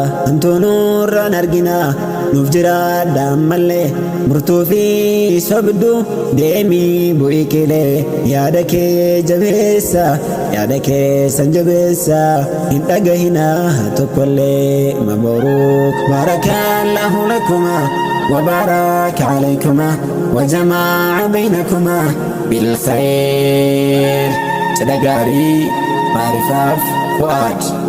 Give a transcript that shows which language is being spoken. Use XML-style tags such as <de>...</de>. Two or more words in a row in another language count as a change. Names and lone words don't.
<om>Hantuu nurraan argina, nuuf jiraadha ammallee. Murtuu fi sobdu deemii bu'ii qilee. Yaada kee jabeessa, yaada keessan jabeessa. Hin dhagahina tokkollee.</om> <ar>مبروك. بارك الله لكما. وبارك عليكما وجمع بينكما بالخير.</ar> <om>Cidha gaarii, maarifaaf, Fu'aad.</om>